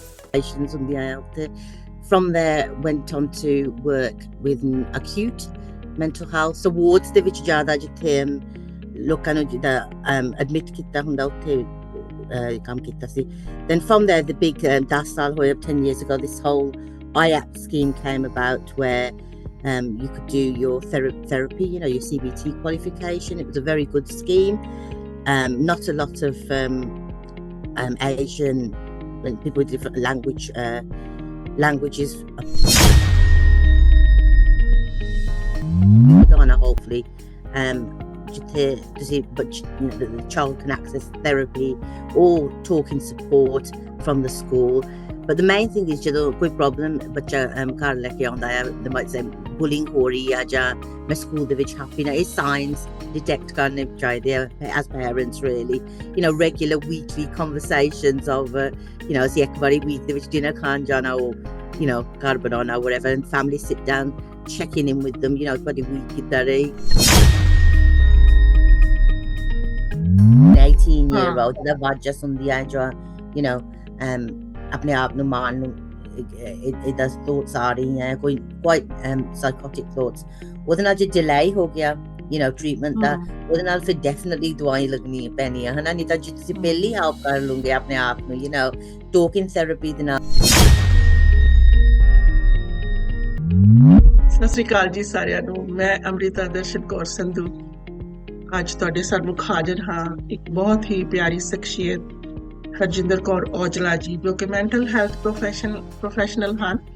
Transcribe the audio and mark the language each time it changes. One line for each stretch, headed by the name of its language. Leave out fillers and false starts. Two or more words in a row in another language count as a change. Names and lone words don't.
English: patients on the IELTS. From there, went on to work with acute mental health.
Punjabi: So wards ਦੇ ਵਿੱਚ ਜ਼ਿਆਦਾ ਜਿੱਥੇ ਲੋਕਾਂ ਨੂੰ ਜਿੱਦਾਂ admit ਕੀਤਾ ਹੁੰਦਾ ਉੱਥੇ ਕੰਮ ਕੀਤਾ ਸੀ.
English: Then from there, the big 10
Punjabi: ਸਾਲ ਹੋਏ
English: 10 years ago, this whole IAP scheme came about where you could do your therapy, you know, your CBT qualification. It was a very good scheme. Not a lot of Asian people with different languages gonna hopefully but you know, the child can access therapy or talking support from the school. But the main thing is
Punjabi: ਜਦੋਂ ਕੋਈ ਪ੍ਰੋਬਲਮ ਬੱਚਾ ਘਰ ਲੈ ਕੇ ਆਉਂਦਾ ਹੈ,
English: they might say bullying
Punjabi: ਹੋ ਰਹੀ ਹੈ ਜਾਂ ਮੈਂ ਸਕੂਲ ਦੇ ਵਿੱਚ
English: happy
Punjabi: ਨਾ, ਇਹ
English: signs detect
Punjabi: ਕਰਨੇ ਚਾਹੀਦੇ ਆ
English: as parents really, you know, regular weekly conversations of you know,
Punjabi: ਅਸੀਂ ਇੱਕ ਵਾਰੀ week ਦੇ ਵਿੱਚ dinner ਖਾਣ ਜਾਣਾ
English: or you know,
Punjabi: ਘਰ ਬਣਾਉਣਾ
English: whatever, and family sit down checking in with them, you know,
Punjabi: ਬੜੀ week ਕਿੱਦਾਂ ਰਹੀ. 18-year-old ਜਿਹੜਾ ਵਾਜਸ ਹੁੰਦੀ ਹੈ ਜੋ
English: you know
Punjabi: ਆਪਣੇ ਆਪ ਨੂੰ ਮਾਰਨ ਨੂੰ ਇਹਦਾ thoughts ਆ ਰਹੀ ਹੈ, ਕੋਈ
English: quite psychotic thoughts,
Punjabi: ਉਹਦੇ ਨਾਲ ਜੇ delay ਹੋ ਗਿਆ
English: you know
Punjabi: treatment ਦਾ, ਉਹਦੇ ਨਾਲ ਫਿਰ definitely ਦਵਾਈ ਲੱਗਣੀ ਪੈਣੀ ਹੈ ਹਨਾ, ਨਹੀਂ ਤਾਂ ਜੇ ਤੁਸੀਂ ਪਹਿਲੀ help ਕਰ ਲਓਗੇ ਆਪਣੇ ਆਪ ਨੂੰ
English: you know talking therapy
Punjabi: ਦੇ ਨਾਲ. ਸਤਿ ਸ਼੍ਰੀ ਅਕਾਲ ਜੀ ਸਾਰਿਆਂ ਨੂੰ, ਮੈਂ ਅੰਮ੍ਰਿਤਾ ਦਰਸ਼ਨ ਕੌਰ ਸੰਧੂ ਅੱਜ ਤੁਹਾਡੇ ਸਾਹਮਣੇ ਹਾਜ਼ਰ ਹਾਂ ਇੱਕ ਬਹੁਤ ਹੀ ਪਿਆਰੀ ਸ਼ਖਸੀਅਤ ਹਰਜਿੰਦਰ ਕੌਰ ਔਜਲਾ ਜੀ, ਜੋ ਕਿ
English: mental health professional
Punjabi: ਹਨ.